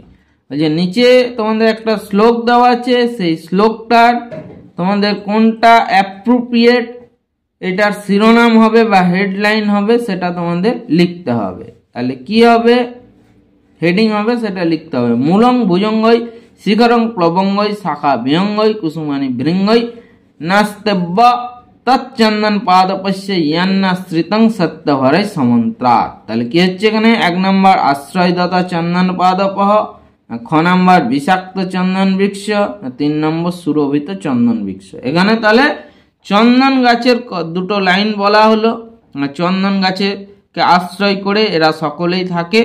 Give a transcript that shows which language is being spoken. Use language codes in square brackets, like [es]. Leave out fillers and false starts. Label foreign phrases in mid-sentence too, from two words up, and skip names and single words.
[bn] যে নিচে তোমাদের একটা শ্লোক দেওয়া আছে, সেই শ্লোকটার তোমাদের কোনটা অ্যাপ্রোপ্রিয়েট, এটার শিরোনাম হবে বা হেডলাইন হবে, সেটা তোমাদের লিখতে হবে। তাহলে কি হবে, হেডিং হবে, সেটা লিখতে হবে। [sa] মূলং ভুজঙ্গই শিখরং প্লবঙ্গই শাখা বিহঙ্গই কুসুমানি বৃঙ্গই নাস্তেব্য তৎচন্দন পাদপস্য ইয়ান্নাশ্রিতং সত্যভরে সমন্ত্রাত। [bn] তাহলে কি হচ্ছে এখানে, 1 নম্বর আশ্রয়দাতা চন্দন পাদপহ, খ নম্বর বিষাক্ত চন্দন বৃক্ষ, 3 নম্বর সুরভিত চন্দন বৃক্ষ। এখানে তাহলে চন্দন গাছের দুটো লাইন বলা হলো, চন্দন গাছেকে আশ্রয় করে এরা সকলেই থাকে।